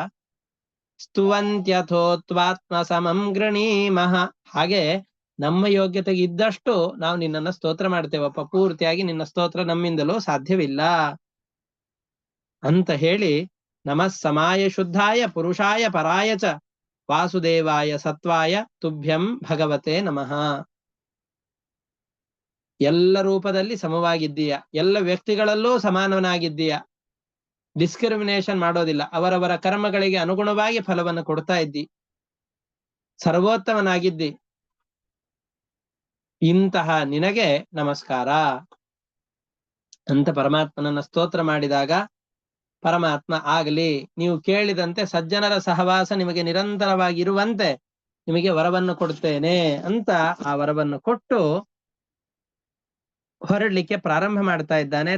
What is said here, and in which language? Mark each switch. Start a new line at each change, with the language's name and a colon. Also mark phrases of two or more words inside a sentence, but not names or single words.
Sanskrit: ಸ್ತುವಂತ್ಯಥೋತ್ವಾತ್ಮ ಸಮಂ ಗೃಣೀಮಃ,
Kannada: ಹಾಗೆ ನಮ್ಮ ಯೋಗ್ಯತೆಗೆ ಇದ್ದಷ್ಟು ನಾವು ನಿನ್ನನ್ನ ಸ್ತೋತ್ರ ಮಾಡ್ತೇವಪ್ಪ, ಪೂರ್ತಿಯಾಗಿ ನಿನ್ನ ಸ್ತೋತ್ರ ನಮ್ಮಿಂದಲೂ ಸಾಧ್ಯವಿಲ್ಲ ಅಂತ ಹೇಳಿ
Sanskrit: ನಮಃ ಸಮಾಯ ಶುದ್ಧಾಯ ಪುರುಷಾಯ ಪರಾಯ ಚ ವಾಸುದೇವಾಯ ಸತ್ವಾಯ ತುಭ್ಯಂ ಭಗವತೆ ನಮಃ.
Kannada: ಎಲ್ಲ ರೂಪದಲ್ಲಿ ಸಮವಾಗಿದ್ದೀಯ, ಎಲ್ಲ ವ್ಯಕ್ತಿಗಳಲ್ಲೂ ಸಮಾನವನಾಗಿದ್ದೀಯ, ಡಿಸ್ಕ್ರಿಮಿನೇಷನ್ ಮಾಡೋದಿಲ್ಲ, ಅವರವರ ಕರ್ಮಗಳಿಗೆ ಅನುಗುಣವಾಗಿ ಫಲವನ್ನು ಕೊಡ್ತಾ ಇದ್ದಿ, ಸರ್ವೋತ್ತಮನಾಗಿದ್ದಿ, ಇಂತಹ ನಿನಗೆ ನಮಸ್ಕಾರ ಅಂತ ಪರಮಾತ್ಮನನ್ನ ಸ್ತೋತ್ರ ಮಾಡಿದಾಗ ಪರಮಾತ್ಮ ಆಗಲಿ, ನೀವು ಕೇಳಿದಂತೆ ಸಜ್ಜನರ ಸಹವಾಸ ನಿಮಗೆ ನಿರಂತರವಾಗಿ ಇರುವಂತೆ ನಿಮಗೆ ವರವನ್ನು ಕೊಡ್ತೇನೆ ಅಂತ ಆ ವರವನ್ನು ಕೊಟ್ಟು ಹೊರಡ್ಲಿಕ್ಕೆ ಪ್ರಾರಂಭ ಮಾಡ್ತಾ ಇದ್ದಾನೆ.